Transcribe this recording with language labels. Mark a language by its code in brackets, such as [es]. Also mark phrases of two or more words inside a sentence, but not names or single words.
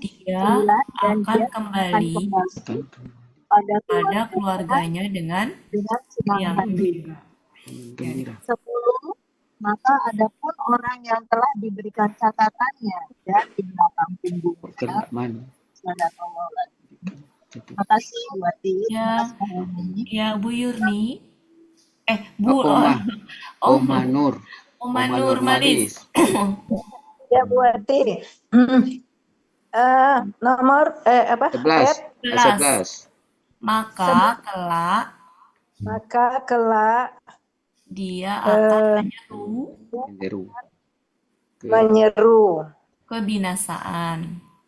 [id] dia akan kembali pada keluarganya dengan yang gembira. 10. Maka ada pun orang yang telah diberikan catatannya dan di belakang punggungnya. Makasih Bu Ati. Ya, ya Bu Yurni. Oh, Oma Nur. Oma Nur Malis. Ya Bu Ati. Nomor apa? 11. Maka kelak dia akan menyeru kebinasaan